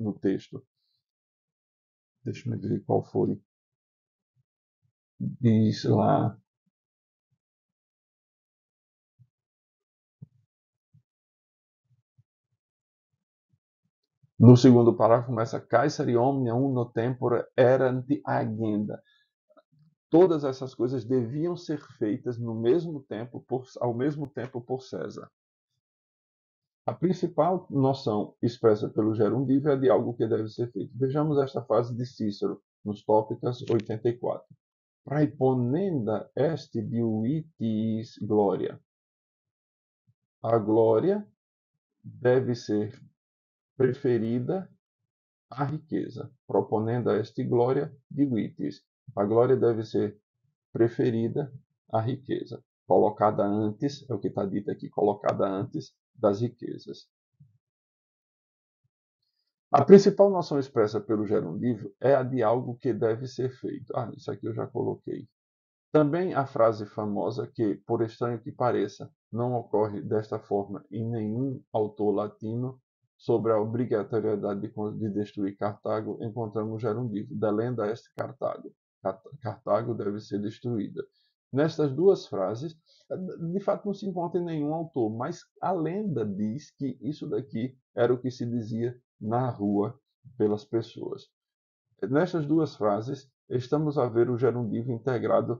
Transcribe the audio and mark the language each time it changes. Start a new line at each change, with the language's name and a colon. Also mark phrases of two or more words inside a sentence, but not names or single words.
Portuguese: No texto. Deixa eu ver qual foi. Diz lá. No segundo parágrafo começa
Latin: Caesari omnia uno tempore erant agenda.
Portuguese: Todas essas coisas deviam ser feitas no mesmo tempo, ao mesmo tempo por César. A principal noção expressa pelo gerundivo é de algo que deve ser feito. Vejamos esta frase de Cícero, nos Tópicas 84.
Latin: Praeponenda est diuitis gloria.
Portuguese: A glória deve ser preferida à riqueza.
Latin: Proponenda est gloria diuitis.
Portuguese: A glória deve ser preferida à riqueza, colocada antes, é o que está dito aqui, colocada antes das riquezas. A principal noção expressa pelo gerundivo é a de algo que deve ser feito. Isso aqui eu já coloquei. Também a frase famosa que, por estranho que pareça, não ocorre desta forma em nenhum autor latino sobre a obrigatoriedade de destruir Cartago, encontramos o gerundivo:
Latin: delenda est Cartago.
Portuguese: Cartago deve ser destruída. Nestas duas frases, de fato não se encontra em nenhum autor, mas a lenda diz que isso daqui era o que se dizia na rua pelas pessoas. Nestas duas frases, estamos a ver o gerundivo integrado.